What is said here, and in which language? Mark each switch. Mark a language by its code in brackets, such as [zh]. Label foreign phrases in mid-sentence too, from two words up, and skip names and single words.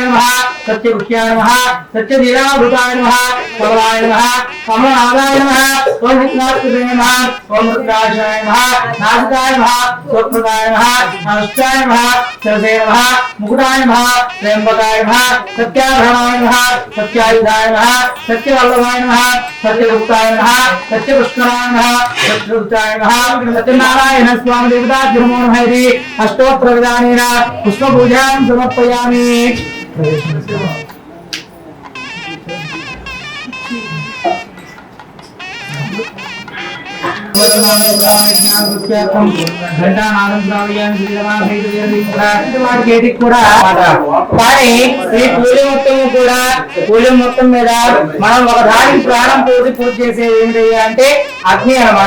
[sa] नमः सत्यवृत्याय नमः सत्यधीरावृताय नमः कमलाय नमः कमलनादाय नमः ओम विष्णुपते नमः ओम रुद्राक्षाय नमः नासिकाय नमः स्वप्रदाय नमः अनुष्ठाय नमः सरसे नमः मुकुटाय नमः त्र्यंबकाय नमः सत्याभरणाय नमः सत्यायुधाय नमः सत्यवल्लभाय नमः सत्यगुप्ताय नमः सत्यपुष्कराय नमः सत्यगुप्ताय नमः सत्यनारायण स्वामी देवता नमो नमः इति अष्टोत्तर विधानेन पुष्पपूजां समर्पयामि। [te] వాటికి కూడా కానీ ఈ పూజ మొత్తం మీద మనం ఒక దానికి ప్రాణం పోసి పూజ చేసేది ఏమిటి అంటే అగ్ని అన్నమాట.